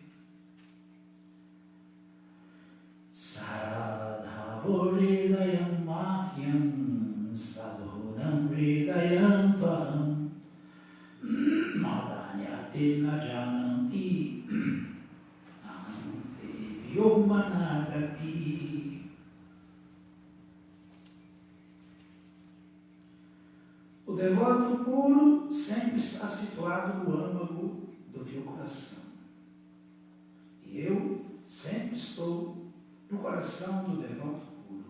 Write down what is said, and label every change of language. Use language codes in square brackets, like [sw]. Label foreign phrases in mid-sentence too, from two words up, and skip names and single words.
[sa] साधवो हृदयं मह्यं साधूनां हृदयं त्वहम् मदन्यत्ते न जानन्ति नाहं तेभ्यो मनागपि. [pt] O devoto puro sempre está situado no âmago do meu coração. E eu sempre estou no coração do devoto puro.